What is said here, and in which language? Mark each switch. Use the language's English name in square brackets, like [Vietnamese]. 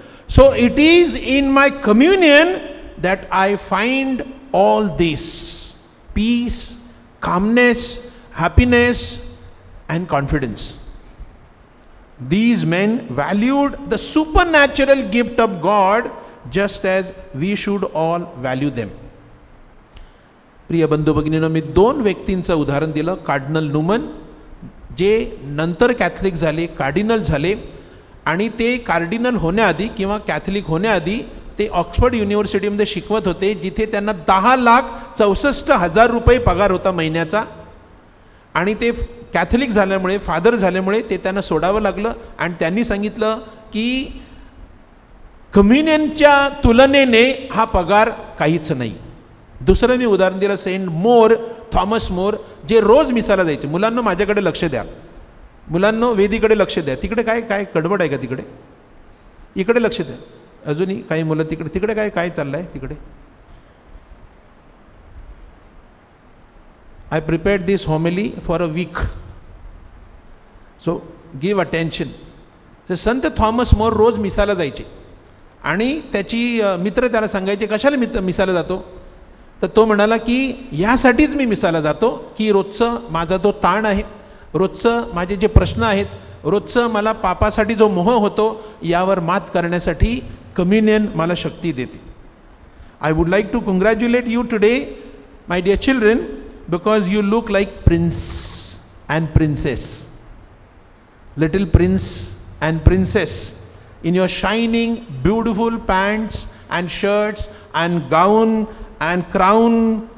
[English] So it is in my communion that I find all this: peace, calmness, happiness, and confidence." These men valued the supernatural gift of God just as we should all value them. [Marathi] प्रिय बंधू भगिनींनो, मी दोन व्यक्तींचं उदाहरण दिलं. Cardinal Neumann, जे नंतर Catholic झाले, cardinal झाले, आणि ते कार्डिनल होण्याआधी किंवा कॅथलिक होण्याआधी ते ऑक्सफर्ड युनिव्हर्सिटीमध्ये शिकवत होते, जिथे त्यांना 10,64,000 रुपये पगार होता महिन्याचा. आणि ते कॅथलिक झाल्यामुळे, फादर झाल्यामुळे ते त्यांना सोडावं लागलं. आणि त्यांनी सांगितलं की कम्युनियनच्या तुलनेने हा पगार काहीच नाही. दुसरं मी उदाहरण दिलं, सेंट मोर, थॉमस मोर, जे रोज मिसाला जायचे. मुलांना माझ्याकडे लक्ष द्या, मुलांना वेदीकडे लक्ष द्या. तिकडे काय काय गडबड आहे का तिकडे? इकडे लक्ष द्या. अजूनही काही मुलं तिकडे तिकडे काय काय चाललं आहे तिकडे? [English] I prepared this homily for a week. So give attention. [Marathi] तर संत थॉमस मोर रोज मिसाला जायचे आणि त्याची मित्र त्याला सांगायचे, कशाला मिसाला जातो? तर तो म्हणाला की यासाठीच मी मिसाला जातो की रोजचं माझा तो ताण आहे, रोजचं माझे जे प्रश्न आहेत, रोजचं मला पापासाठी जो मोह होतो यावर मात करण्यासाठी कम्युनियन मला शक्ती देते. [English] I would like to congratulate you today, my dear children, because you look like prince and princess, little prince and princess, in your shining beautiful pants and shirts and gown and crown.